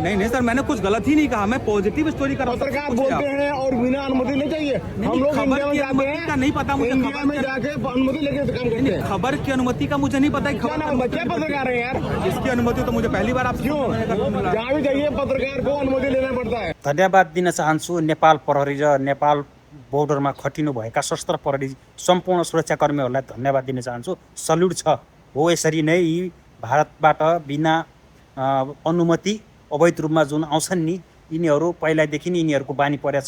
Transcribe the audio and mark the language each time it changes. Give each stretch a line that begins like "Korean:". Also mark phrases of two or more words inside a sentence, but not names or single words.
Hindi: नहीं सर, मैंने कुछ गलत ही नहीं कहा। मैं
English: positive story
Hindi: कर रहा हूँ। पत्रकार बोलते हैं और बिना अनुमति नहीं चाहिए। हम लोग खबर इंडिया में की जाते अनुमति का नहीं पता हैं, मुझे। इंडिया में जाके अनुमति लेके काम करते हैं। खबर की अनुमति का मुझे नहीं पता। क्या नाम है? क्या पत्रकार है यार? इसकी अनुमति तो मुझे पहली बार आप क्यों? जहाँ भी जाइए पत्रकार को अनुमति लेना पड़ता है।
Nepali: धन्यवाद दिन चाहन्छु नेपाल प्रहरी र नेपाल बोर्डरमा खटिनु भएका सशस्त्र प्रहरी सम्पूर्ण सुरक्षाकर्मीहरूलाई धन्यवाद दिन चाहन्छु। सल्युट छ। हो यसरी नै यी भारतबाट बिना अनुमति अवैध रूपमा जुन आउँछन् नि, यिनीहरू पहिलादेखि नै यिनीहरूको बानी परेछ।